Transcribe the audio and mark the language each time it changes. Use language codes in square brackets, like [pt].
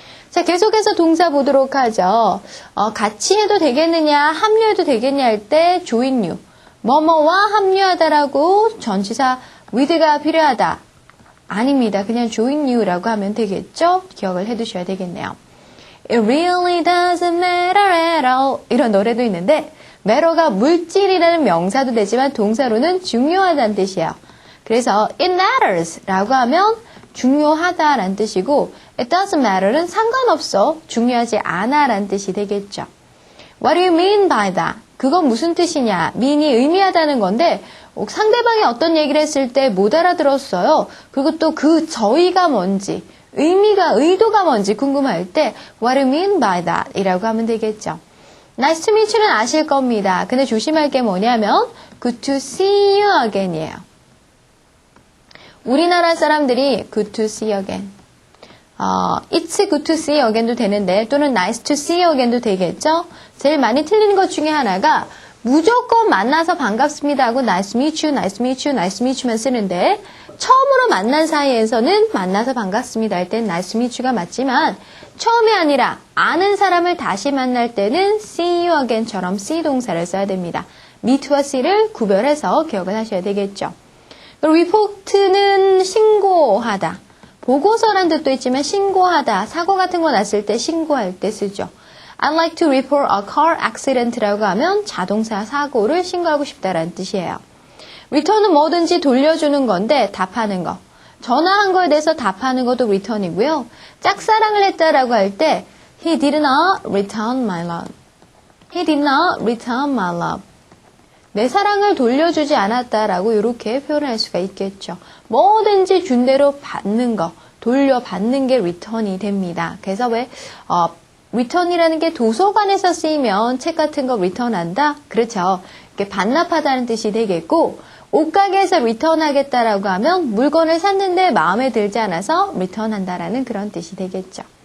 [ko] 자, 계속해서 동사 보도록 하죠. 같이 해도 되겠느냐, 합류해도 되겠냐 할 때 join you. 뭐뭐와 합류하다라고 전치사 with가 필요하다. 아닙니다. 그냥 join you라고 하면 되겠죠? 기억을 해두셔야 되겠네요. [en] It really doesn't matter at all. [ko] 이런 노래도 있는데 matter가 물질이라는 명사도 되지만 동사로는 중요하다는 뜻이에요. 그래서 it matters 라고 하면 중요하다라는 뜻이고 [en] it doesn't matter [ko] 는 상관없어, 중요하지 않아 라는 뜻이 되겠죠. [en] What do you mean by that? [ko] 그건 무슨 뜻이냐? mean이 의미하다는 건데 상대방이 어떤 얘기를 했을 때 못 알아들었어요. 그리고 또 그 저희가 뭔지, 의도가 뭔지 궁금할 때 [en] What do you mean by that? [ko] 이라고 하면 되겠죠. [en] Nice to meet you는 [ko] 아실 겁니다. 근데 조심할 게 뭐냐면 [en] Good to see you again이에요. [ko] 우리나라 사람들이 [en] Good to see you again. It's good to see you again도 되는데 또는 nice to see you again도 되겠죠. [ko] 제일 많이 틀리는 것 중에 하나가 무조건 만나서 반갑습니다 하고 [en] nice to meet you, [ko] nice to meet you, nice to meet you만 쓰는데 처음으로 만난 사이에서는 만나서 반갑습니다 할 때는 nice to meet you가 맞지만 처음이 아니라 아는 사람을 다시 만날 때는 see you again처럼 see 동사를 써야 됩니다. meet와 see를 구별해서 기억을 하셔야 되겠죠. report는 신고하다. 보고서란 뜻도 있지만 신고하다, 사고 같은 거 났을 때 신고할 때 쓰죠. [en] I'd like to report a car accident라고 하면 [ko] 자동차 사고를 신고하고 싶다라는 뜻이에요. return은 뭐든지 돌려주는 건데 답하는 거. 전화한 거에 대해서 답하는 것도 return이고요. 짝사랑을 했다라고 할 때 [en] He did not return my love. He did not return my love. [ko] 내 사랑을 돌려주지 않았다라고 이렇게 표현을 할 수가 있겠죠. 뭐든지 준 대로 받는 거, 돌려받는 게 return이 됩니다. 그래서 왜 return이라는 게 도서관에서 쓰이면 책 같은 거 return한다? 그렇죠. 이렇게 반납하다는 뜻이 되겠고 옷가게에서 return하겠다라고 하면 물건을 샀는데 마음에 들지 않아서 return한다라는 그런 뜻이 되겠죠.